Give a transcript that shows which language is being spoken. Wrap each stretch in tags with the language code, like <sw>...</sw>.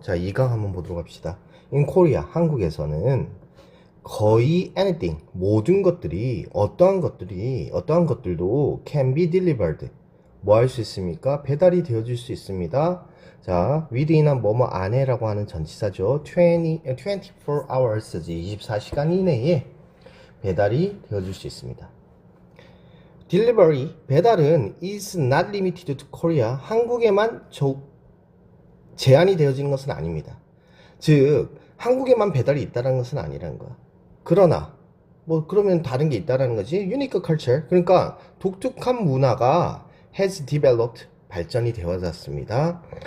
<ko>자, 2강 한번 보도록 합시다.</ko> <en>In Korea,</en> <ko>한국에서는 거의 anything, 모든 것들이, 어떠한 것들도</ko> <en>can be delivered.</en> <ko>뭐 할 수 있습니까? 배달이 되어질 수 있습니다. 자, within한 뭐뭐 안에라고 하는 전치사죠. 24 hours, 24시간 이내에 배달이 되어질 수 있습니다.</ko> <en>Delivery,</en> <ko>배달은</ko> <en>is not limited to Korea.</en> <ko>한국에만 제한이 되어지는 것은 아닙니다. 즉, 한국에만 배달이 있다는 것은 아니라는 거야. 그러나, 뭐, 그러면 다른 게 있다라는 거지.</ko> <en>Unique culture.</en> <ko>그러니까, 독특한 문화가</ko> <en>has developed,</en> <ko>발전이 되어졌습니다.</ko>